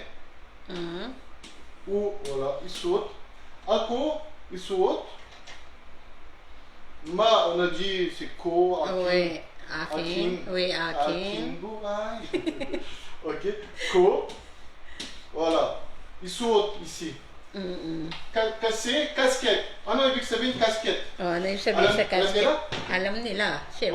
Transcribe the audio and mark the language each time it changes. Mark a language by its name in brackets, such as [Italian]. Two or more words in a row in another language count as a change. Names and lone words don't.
[French] Mm. ou voilà, [Filipino] isuot. Ako, isuot. [French] Ma, on a dit c'est ko, akin. [Filipino] Oui, akin. Oui, akin. Akin, buhay. Ok, ko. [French] Voilà. Isuot ici. Mm-mm. [Filipino] Kasi, casquette. Ano ibig sabihin casquette? Oh, ano yung sabihin sa Alam casket? nila? Alam nila, syempre.